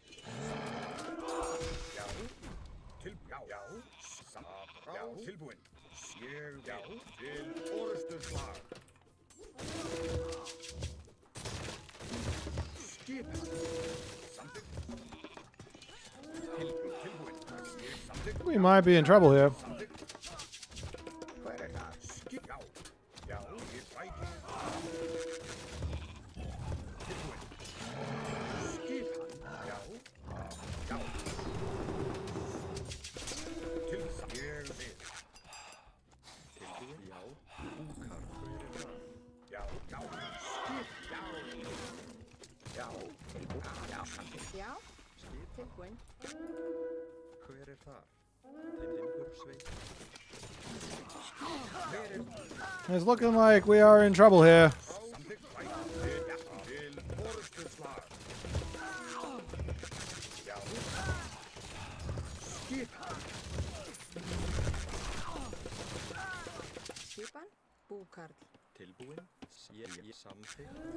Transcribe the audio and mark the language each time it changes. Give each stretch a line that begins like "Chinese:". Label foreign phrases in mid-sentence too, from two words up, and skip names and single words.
Icelandic: Já. Já. Já, tilbúinn. Ég já. Til orustu slag. Skip. Samþykkt. Tilbúinn. Samþykkt.
English: We might be in trouble here.
Icelandic: Hver er það? Skip. Já. Já, ég bæti. Tilbúinn. Skip. Já. Já. Til ég vil. Tilbúin, já. Búkar, hver er það? Já. Já. Skip. Já. Já. Tilbúinn. Já, samþykkt. Já, tilbúin. Hver er það? Timbursveit.
English: It's looking like we are in trouble here.
Icelandic: Samþykkt. Til orustu slag. Já. Skip. Skipan búkar. Tilbúin, ég samþykkt.